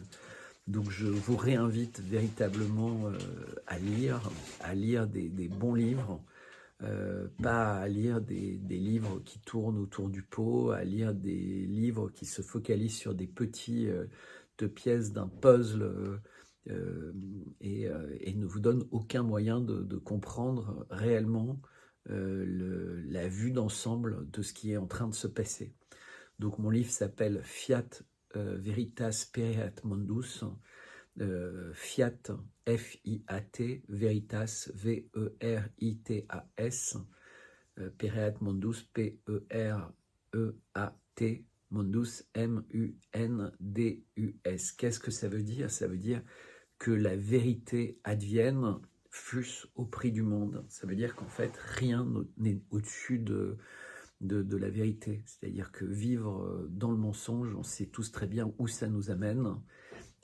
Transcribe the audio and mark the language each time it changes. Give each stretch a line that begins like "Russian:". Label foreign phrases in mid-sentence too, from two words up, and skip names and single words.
French: Donc je vous réinvite véritablement à lire des bons livres, pas à lire des livres qui tournent autour du pot, à lire des livres qui se focalisent sur des petites pièces d'un puzzle et ne vous donnent aucun moyen de comprendre réellement la vue d'ensemble de ce qui est en train de se passer. Donc mon livre s'appelle Fiat Veritas Pereat Mundus. Fiat, F-I-A-T, Veritas, V-E-R-I-T-A-S, Pereat Mundus, P-E-R-E-A-T, Mundus, M-U-N-D-U-S. Qu'est-ce que ça veut dire? Ça veut dire que la vérité advienne, fût-ce au prix du monde. Ça veut dire qu'en fait, rien n'est au-dessus de la vérité. C'est-à-dire que vivre dans le mensonge, on sait tous très bien où ça nous amène.